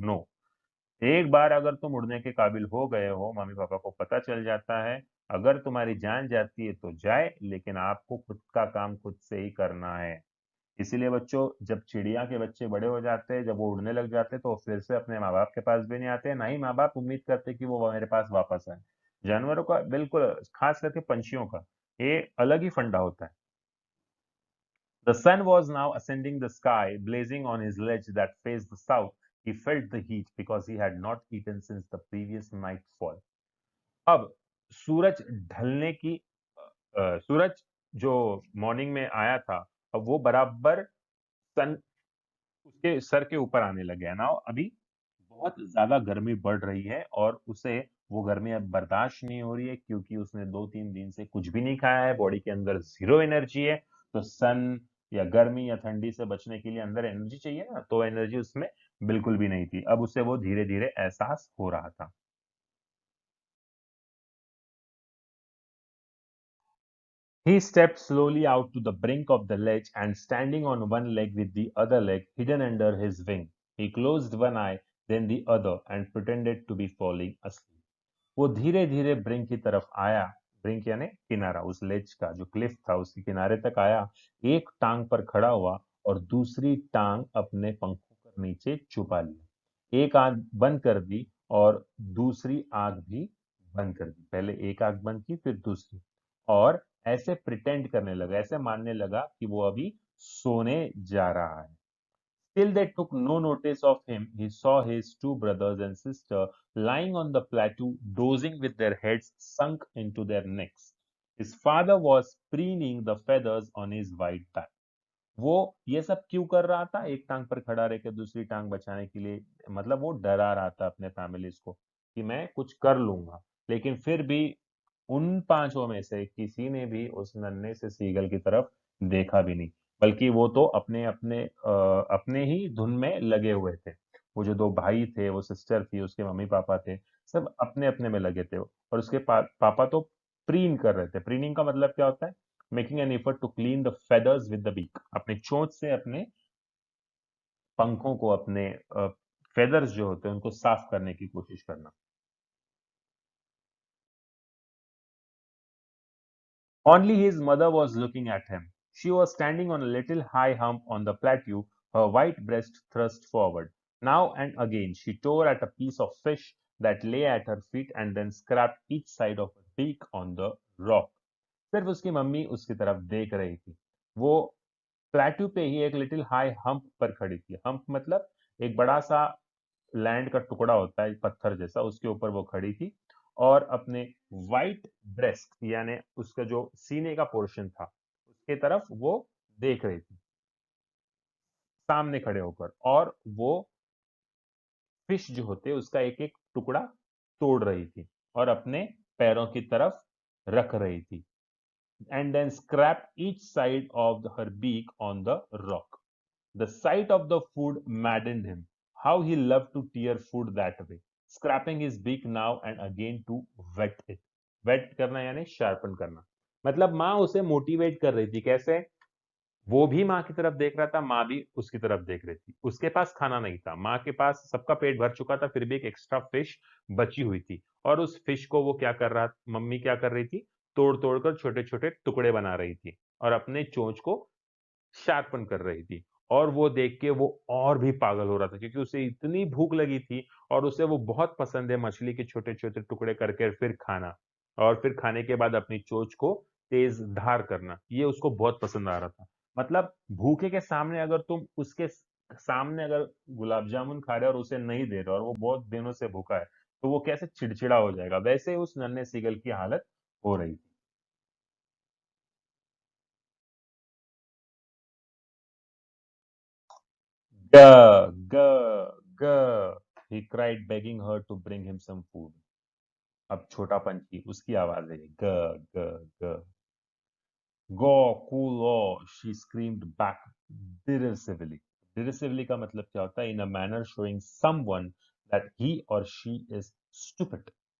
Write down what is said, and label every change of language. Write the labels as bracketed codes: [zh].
[hi] No, एक बार अगर तुम उड़ने के काबिल हो गए हो, मम्मी पापा को पता चल जाता है, अगर तुम्हारी जान जाती है तो जाए, लेकिन आपको खुद का काम खुद से ही करना है। इसीलिए बच्चों, जब चिड़िया के बच्चे बड़े हो जाते हैं, जब वो उड़ने लग जाते हैं, तो वो फिर से अपने माँ बाप के पास भी नहीं आते, ना ही माँ बाप उम्मीद करते कि वो मेरे पास वापस आए। जानवरों का बिल्कुल, खास करके पंछियों का ये अलग ही फंडा होता है। [en] The sun was now ascending the sky, blazing on his ledge that faced the south. He felt the heat because he had not eaten since the previous nightfall. [hi] अब सूरज ढलने की सूरज जो मॉर्निंग में आया था, अब वो बराबर सन उसके सर के ऊपर आने लग गया ना। अभी बहुत ज्यादा गर्मी बढ़ रही है और उसे वो गर्मी अब बर्दाश्त नहीं हो रही है, क्योंकि उसने 2-3 दिन से कुछ भी नहीं खाया है, बॉडी के अंदर जीरो एनर्जी है। तो सन या गर्मी या ठंडी से बचने के लिए अंदर एनर्जी चाहिए ना, तो एनर्जी उसमें बिल्कुल भी नहीं थी। अब उसे वो धीरे धीरे एहसास हो रहा था। [en] He stepped slowly out to the brink of the ledge and standing on one leg with the other leg hidden under his wing. He closed one eye, then the other, and pretended to be falling asleep. [hi] वो धीरे धीरे brink की तरफ आया। Brink यानी किनारा, उस लेज का जो क्लिफ था उसके किनारे तक आया। एक टांग पर खड़ा हुआ और दूसरी टांग अपने पंखों पर नीचे छुपा लिया। एक आंख बंद कर दी और दूसरी आंख भी बंद कर दी। पहले एक आंख बंद की फिर दूसरी, और ऐसे प्रिटेंड करने लगा, ऐसे मानने लगा कि वो अभी सोने जा रहा है। [en] Still they took no notice of him. He saw his two brothers and sister lying on the plateau, dozing with their heads sunk into their necks. His father was preening the feathers on his white back. [hi] वो ये सब क्यों कर रहा था? एक टांग पर खड़ा रह के दूसरी टांग बचाने के लिए, मतलब वो डरा रहा था अपने फैमिलीज को कि मैं कुछ कर लूंगा। लेकिन फिर भी उन पांचों में से किसी ने भी उस नन्हे से सीगल की तरफ देखा भी नहीं, बल्कि वो तो अपने अपने अपने ही धुन में लगे हुए थे। वो जो दो भाई थे, वो सिस्टर थी, उसके मम्मी पापा थे, सब अपने अपने में लगे थे। और उसके पापा तो प्रीन कर रहे थे। प्रीनिंग का मतलब क्या होता है? [en] making an effort to clean the feathers with the beak, [hi] अपने चोंच से अपने पंखों को, अपने फेदर्स जो होते हैं उनको साफ करने की कोशिश करना। [en] Only his mother was looking at him. She was standing on a little high hump on the plateau, her white breast thrust forward. Now and again she tore at a piece of fish that lay at her feet and then scraped each side of her beak on the rock. [hi] सिर्फ उसकी mummy उसकी तरफ देख रही थी। वो plateau पे ही एक [en] little high hump [hi] पर खड़ी थी। हम्प मतलब एक बड़ा सा लैंड का टुकड़ा होता है पत्थर जैसा, उसके ऊपर वो खड़ी थी और अपने वाइट ब्रेस्ट यानी उसका जो सीने का पोर्शन था उसके तरफ वो देख रही थी सामने खड़े होकर, और वो फिश जो होते उसका एक एक टुकड़ा तोड़ रही थी और अपने पैरों की तरफ रख रही थी। [en] And then scrapped each side of her beak on the rock. The sight of the food maddened him. How he loved to tear food that way, scraping his beak now and again to wet it. [hi] Wet करना यानी sharpen करना। मतलब माँ उसे motivate कर रही थी। कैसे? वो भी माँ की तरफ देख रहा था, माँ भी उसकी तरफ देख रही थी। उसके पास खाना नहीं था, माँ के पास सबका पेट भर चुका था, फिर भी एक एक्स्ट्रा फिश बची हुई थी। और उस फिश को वो क्या कर रहा, मम्मी क्या कर रही थी? तोड़ तोड़ कर छोटे छोटे टुकड़े बना रही थी और अपने चोंच को शार्पन कर रही थी। और वो देख के वो और भी पागल हो रहा था, क्योंकि उसे इतनी भूख लगी थी और उसे वो बहुत पसंद है मछली के छोटे छोटे टुकड़े करके फिर खाना, और फिर खाने के बाद अपनी चोंच को तेज धार करना, ये उसको बहुत पसंद आ रहा था। मतलब भूखे के सामने अगर तुम उसके सामने अगर गुलाब जामुन खा रहे हो और उसे नहीं दे रहे और वो बहुत दिनों से भूखा है, तो वो कैसे चिड़चिड़ा हो जाएगा। वैसे ही उस नन्हे सीगल की हालत हो रही थी। [en] Gah, gah, gah, he cried, begging her to bring him some food. [hi] अब छोटा पंछी, उसकी आवाज है, ग ग ग। [en] Go, cool, she screamed back derisively. Derisively [hi] का मतलब क्या होता है? [en] In a manner showing someone that he or she is stupid.